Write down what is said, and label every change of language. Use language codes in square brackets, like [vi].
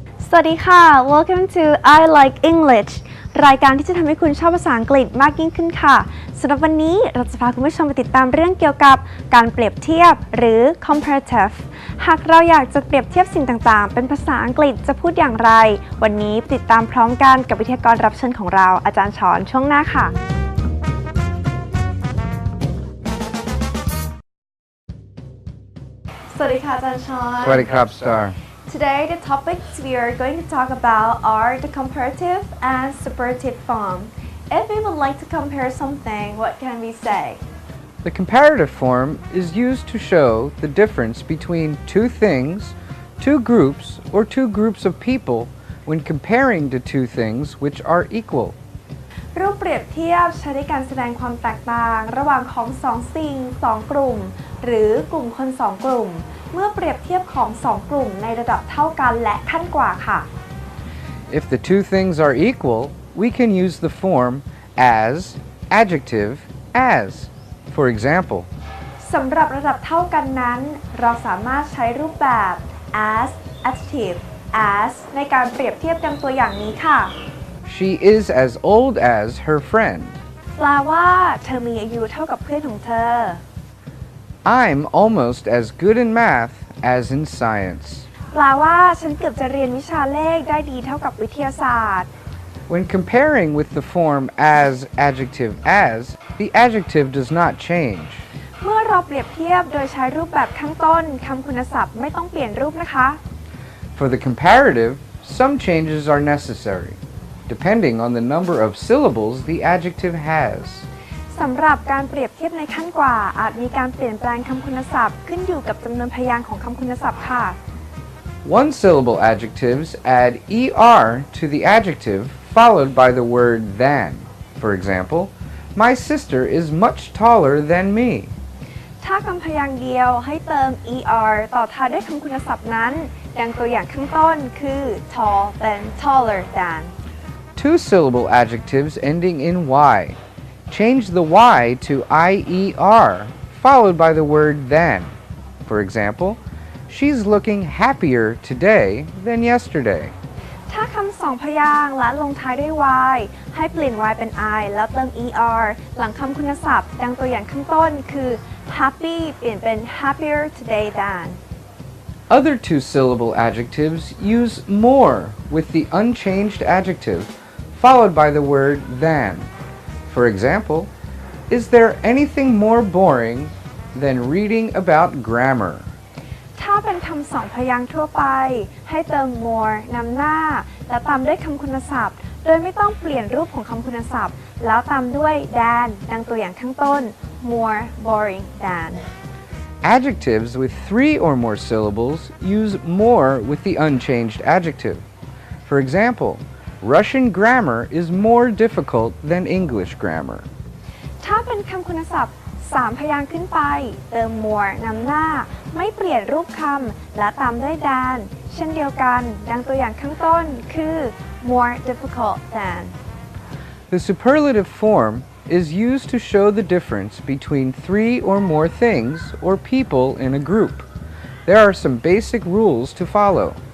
[th] สวัสดีค่ะ [en] Welcome to I Like English [th] รายการที่จะทำให้คุณชอบภาษาอังกฤษมากยิ่งขึ้นค่ะสำหรับวันนี้เราจะพาคุณผู้ชมไปติดตามเรื่องเกี่ยวกับการเปรียบเทียบหรือ Comparative หากเราอยากจะเปรียบเทียบสิ่งต่างๆเป็นภาษาอังกฤษจะพูดอย่างไรวันนี้ติดตามพร้อมกันกับวิทยากรรับเชิญของเราอาจารย์ชอนช่วงหน้าค่ะสวัสดีค่ะอาจารย์ชอน สวัสดีครับ Star [en] Today, the topics we are going to talk about are the comparative and superlative form. If we would like to compare something, what can we say? The comparative form is used to show the difference between two things, two groups, or two groups of people when comparing the two things which are equal. [th] รูปเปรียบเทียบใช้ในการแสดงความแตกต่างระหว่างของสองสิ่งสองกลุ่มหรือกลุ่มคนสองกลุ่มเมื่อเปรียบเทียบของสองกลุ่มในระดับเท่ากันและขั้นกว่าค่ะ [en] If the two things are equal, we can use the form as, adjective, as. For example, [th] สำหรับระดับเท่ากันนั้นเราสามารถใช้รูปแบบ as adjective as ในการเปรียบเทียบดังตัวอย่างนี้ค่ะ [en] She is as old as her friend. [th] แปลว่าเธอมีอายุเท่ากับเพื่อนของเธอ [en] I'm almost as good in math as in science. [th] แปลว่าฉันเกือบจะเรียนวิชาเลขได้ดีเท่ากับวิทยาศาสตร์ [en] When comparing with the form as, adjective, as, the adjective does not change. [th] เมื่อเราเปรียบเทียบโดยใช้รูปแบบข้างต้นคำคุณศัพท์ไม่ต้องเปลี่ยนรูปนะคะ [en] For the comparative, some changes are necessary, depending on the number of syllables the adjective has. [th] สำหรับการเปรียบเทียบในขั้นกว่าอาจมีการเปลี่ยนแปลงคำคุณศัพท์ขึ้นอยู่กับจำนวนพยางค์ของคำคุณศัพท์ค่ะ [en] One-syllable adjectives add er to the adjective followed by the word than. For example, my sister is much taller than me. [th] ถ้าคำพยางค์เดียวให้เติม er ต่อท้ายด้วยคำคุณศัพท์นั้นดังตัวอย่างข้างต้นคือ [en] tall than taller than. Two-syllable adjectives ending in y.Change the y to ier, followed by the word than. For example, she's looking happier today than yesterday. [th] ถ้าคำสองพยางค์และลงท้ายด้วย y ให้เปลี่ยน y เป็น i แล้วเติม er หลังคำคุณศัพท์ดังตัวอย่างข้างต้นคือ happy เปลี่ยนเป็น [en] happier today than. Other two-syllable adjectives use more with the unchanged adjective, followed by the word than.For example, is there anything more boring than reading about grammar? [th] ถ้าเป็นคำสองพยางค์ทั่วไปให้เติม more นำหน้าและตามด้วยคำคุณศัพท์โดยไม่ต้องเปลี่ยนรูปของคำคุณศัพท์แล้วตามด้วย than ดังตัวอย่างข้างต้น [en] more boring than. Adjectives with three or more syllables use more with the unchanged adjective. For example,Russian grammar is more difficult than English grammar. [th] ถ้าเป็นคำคุณศัพท์3พยางค์ขึ้นไปเติม more นำหน้าไม่เปลี่ยนรูปคำและตามด้วย than เช่นเดียวกันดังตัวอย่างข้างต้นคือ [en] more difficult than. The superlative form is used to show the difference between three or more things or people in a group. There are some basic rules to follow.